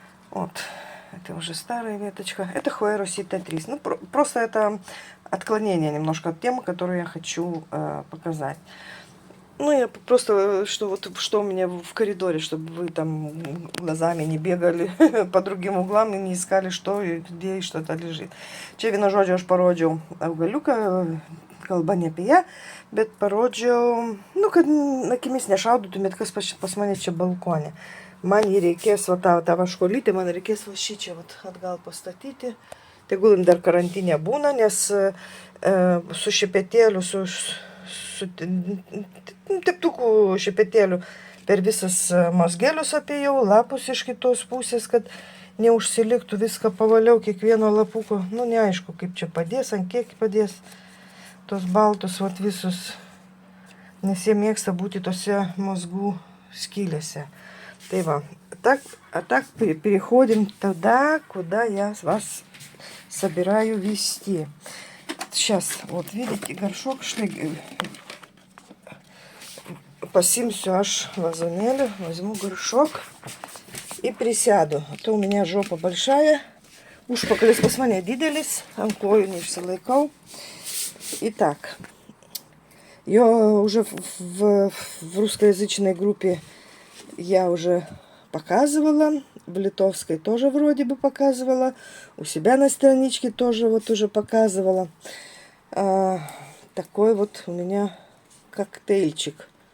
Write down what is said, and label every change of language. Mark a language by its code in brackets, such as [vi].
[ru] Вот, это уже старая веточка. Это Хоя Росита 3. Ну, просто это отклонение немножко от темы, которую я хочу показать. Ну, я просто, что у меня в коридоре, чтобы вы там глазами не бегали по другим углам и не искали, что и где и что-то лежит. [lt] Čia vienu žodžiu aš parodžiau augaliuką, kalba ne apie ją, bet parodžiau, nu, kad akimis nešaudytumėt, kas pas mane čia balkone. Man jį reikės, va tą vaškolytę, man reikės va šį čia atgal pastatyti. Tegul jin dar karantinė būna, nes su šepetėliu, su teptukų šepetėliu per visas mazgelius apėjau, lapus iš kitos pusės, kad neužsiliktų, viską pavaliau kiekvieno lapuko. Nu, neaišku, kaip čia padės, ant kiek padės tos baltus vat visus, nes jie mėgsta būti tose mazgų skylėse. Tai va, [ru] так переходим туда, куда я вас собираю вести. Сейчас, вот видите, горшок шли. [lt] Pasiimsiu aš вазонėlį, [ru] возьму горшок и присяду. А то у меня жопа большая, [lt] užpakalis pas mane didelis, ant kojų neišsilaikau. [ru] Итак, я уже в русскоязычной группе я уже показывала, в литовской тоже вроде бы показывала, у себя на страничке тоже вот уже показывала. Такой вот у меня коктейльчик.